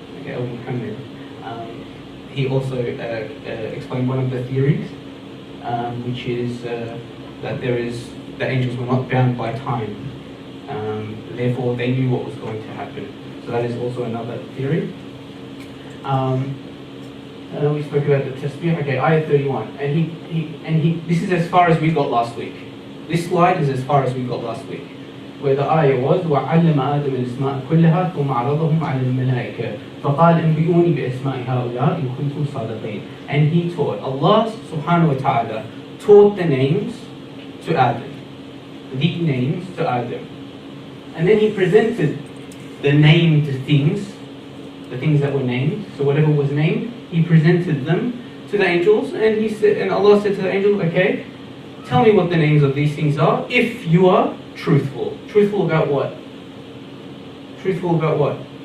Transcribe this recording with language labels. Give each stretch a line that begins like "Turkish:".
English: Okay, Abu Muhammad. He also explained one of the theories, which is that the angels were not bound by time. Therefore, they knew what was going to happen. So that is also another theory. We spoke about the tasbih. Okay, ayah 31, and he. This is as far as we got last week. This slide is as far as we got last week, where the ayah was
Arabic: وَعَلَّمَ آدَمَ الْأَسْمَاءَ كُلَّهَا ثُمَّ عَرَضَهُمْ عَلَى الْمَلَائِكَةِ فَقَالَ أَنْبِئُونِي بِأَسْمَاءِ هَؤُلَاءِ إِن كُنتُمْ صَادِقِينَ.
English: And he taught, Allah subhanahu wa ta'ala taught the names to Adam, the names to Adam, and then he presented the named things, the things that were named. So whatever was named, he presented them to the angels, and he said, and Allah said to the angels, okay, tell me what the names of these things are if you are truthful. Truthful about what? Truthful about what?